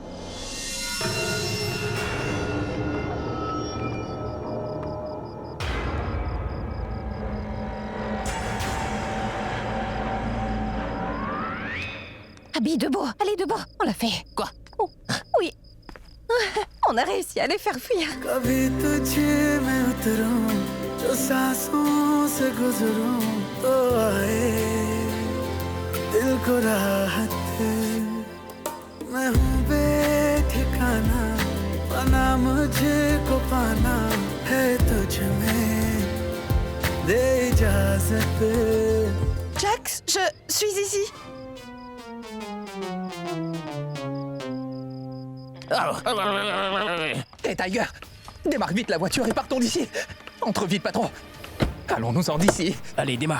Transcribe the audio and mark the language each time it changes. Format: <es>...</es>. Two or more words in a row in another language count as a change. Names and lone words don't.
<fr>Abby, debout. Allez, debout. On l'a fait. Quoi? Oh, oui. On a réussi à les faire fuir.</fr> <hi>कभी तुझे मैं उतरूं जो सांसों से गुजरूं तो आए दिल को राहत मैं हूँ बेठिकाना पाना मुझे को पाना है तुझ में दे इजाजत</hi> <fr>Jax, je suis ici. Hé, Tiger, démarre vite la voiture et partons d'ici. Entre vite, patron. Allons-nous-en d'ici. Allez, démarre.</fr>